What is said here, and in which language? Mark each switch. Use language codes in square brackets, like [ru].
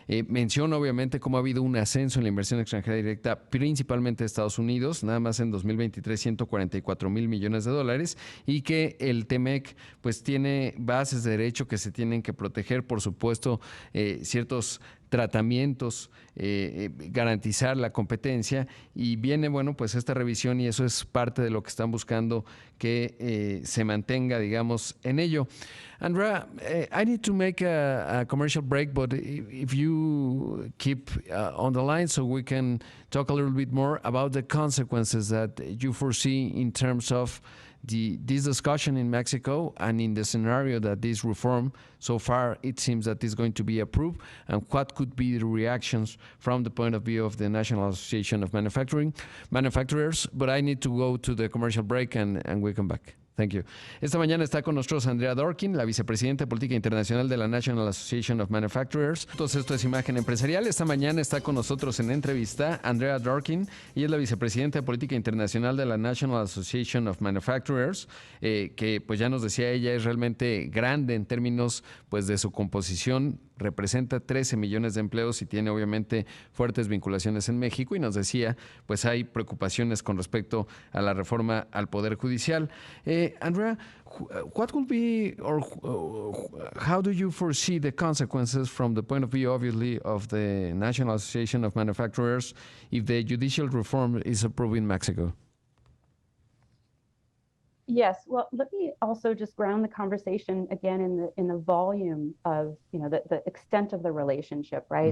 [es] Menciona obviamente cómo ha habido un ascenso en la inversión extranjera directa, principalmente de Estados Unidos, nada más en 2023 $144,000 millones, y que el TMEC pues tiene bases de derecho que se tienen que proteger, por supuesto, ciertos tratamientos, garantizar la competencia, y viene, bueno, pues esta revisión, y eso es parte de lo que están buscando que se mantenga, digamos, en ello. [en] Andrea, I need to make a commercial break, but if you keep on the line so we can talk a little bit more about the consequences that you foresee in terms of this discussion in Mexico and in the scenario that this reform, so far it seems that is going to be approved, and what could be the reactions from the point of view of the National Association of Manufacturers. But I need to go to the commercial break and we come back. Thank you. [es] Esta mañana está con nosotros Andrea Dworkin, la vicepresidenta de Política Internacional de la National Association of Manufacturers. Entonces, esto es Imagen Empresarial. Esta mañana está con nosotros en entrevista Andrea Dworkin, y es la vicepresidenta de Política Internacional de la National Association of Manufacturers, que pues ya nos decía ella, es realmente grande en términos pues de su composición. Representa 13 millones de empleos y tiene obviamente fuertes vinculaciones en México, y nos decía, pues hay preocupaciones con respecto a la reforma al Poder Judicial. [en] Andrea, what will be, or how do you foresee the consequences from the point of view, obviously, of the National Association of Manufacturers if the judicial reform is approved in Mexico? Yes, well, let me also just ground the conversation again in the volume of, you know, the extent of the relationship, right?